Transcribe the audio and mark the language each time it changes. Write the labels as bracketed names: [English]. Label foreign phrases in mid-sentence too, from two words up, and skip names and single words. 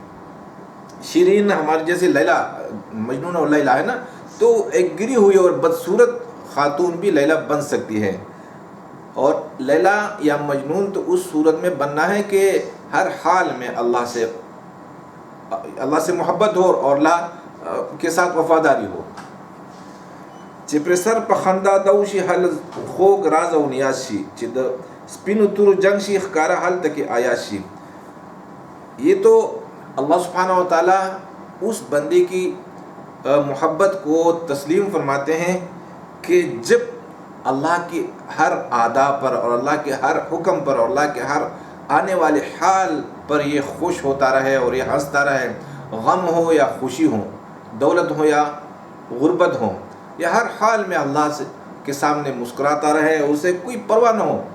[Urdu] شیرین ہمارے جیسے لیلا، مجنون اور لیلا ہے نا، تو ایک گری ہوئی اور بدصورت خاتون بھی لیلا بن سکتی ہے. اور لیلا یا مجنون تو اس صورت میں بننا ہے کہ ہر حال میں اللہ سے محبت ہو اور اللہ کے ساتھ وفاداری ہو. [Pashto] چې پر سر په خندا دو شي حل خوږ راز او نیاز شي، چې د سپینو تورو جنگ شي ښکاره هلته کې آیات شي. [Urdu] یہ تو اللہ [Arabic] سبحانہ و تعالیٰ [Urdu] اس بندے کی محبت کو تسلیم فرماتے ہیں کہ جب اللہ کے ہر ادا پر اور اللہ کے ہر حکم پر اور اللہ کے ہر آنے والے حال پر یہ خوش ہوتا رہے اور یہ ہنستا رہے، غم ہو یا خوشی ہو، دولت ہو یا غربت ہو، یا ہر حال میں اللہ کے سامنے مسکراتا رہے اور اسے کوئی پرواہ نہ ہو.